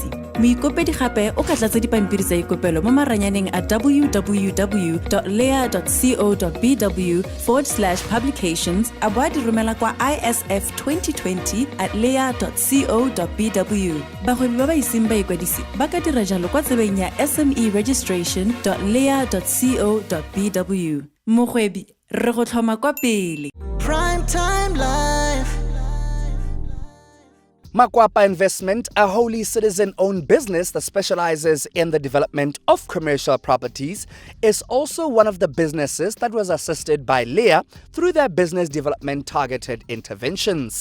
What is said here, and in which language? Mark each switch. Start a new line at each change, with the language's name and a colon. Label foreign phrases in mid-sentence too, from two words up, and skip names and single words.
Tswana: Moikopedi gape o ka tlatsa dipampiri tsa ikopelo mo maranyaneng a www.leah.co.bw/publications a bo a di romela kwa isf2020@leah.co.bw. Bagwebi ba ba iseng ba ikwadisi ba ka dira jalo kwa tsebeng ya SMEregistration.leah.co.bw. Mogwebi re go tlhoma kwa pele.
English: Primetime Life. Makwapa Investment, a wholly citizen-owned business that specializes in the development of commercial properties, is also one of the businesses that was assisted by Leah through their business development targeted interventions.